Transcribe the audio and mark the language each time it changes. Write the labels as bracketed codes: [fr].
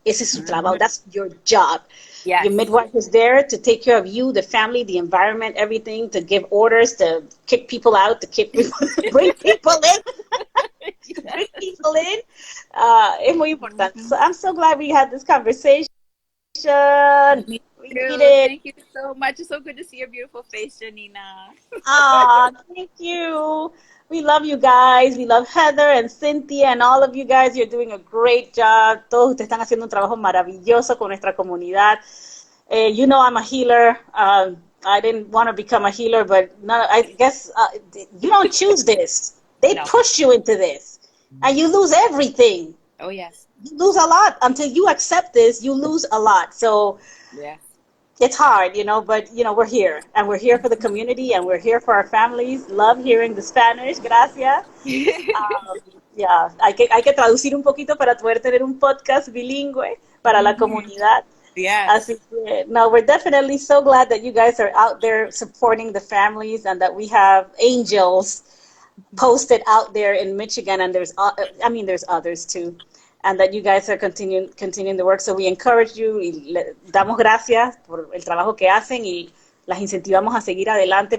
[es] Ese es su trabajo. [en] That's your job. Yes. Your midwife is there to take care of you, the family, the environment, everything, to give orders, to kick people out, to bring people in. Bring people in. [es] Es muy importante. [en] So I'm so glad we had this conversation. Me too. Thank you so much. It's so good to see your beautiful face, Janina. Thank you. We love you guys. We love Heather and Cynthia and all of you guys. You're doing a great job. [es] Todos ustedes están haciendo un trabajo maravilloso con nuestra comunidad. [en] I'm a healer. I didn't want to become a healer, but I guess you don't choose this. They push you into this, and you lose everything. Oh, yes. You lose a lot. Until you accept this, you lose a lot. So yeah. It's hard, but, we're here. And we're here for the community, and we're here for our families. Love hearing the Spanish. [es] Gracias. Hay que traducir un poquito para poder tener un podcast bilingüe para la comunidad. [en] Yes. [es] Así que, [en] we're definitely so glad that you guys are out there supporting the families, and that we have angels posted out there in Michigan, and there's others too. And that you guys are continuing the work. So we encourage you [es] y le damos gracias por el trabajo que hacen y las incentivamos a seguir adelante.